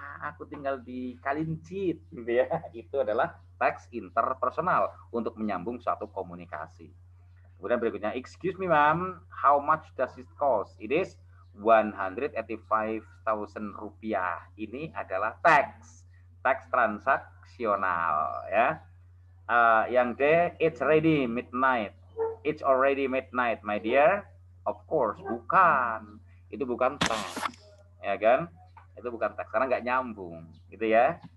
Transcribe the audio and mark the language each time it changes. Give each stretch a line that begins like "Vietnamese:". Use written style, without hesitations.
Indonesian: Aku tinggal di Kalincit, gitu ya. Itu adalah teks interpersonal untuk menyambung suatu komunikasi. Kemudian berikutnya,
English: excuse me ma'am, how much does it cost? It is 185.000 rupiah.
Indonesian: Ini adalah teks transaksional ya.
English: Yang D, it's already midnight. It's already midnight, my dear. Of course,
Indonesian: bukan. Itu bukan teks, ya kan? Itu bukan teks karena nggak nyambung, gitu ya.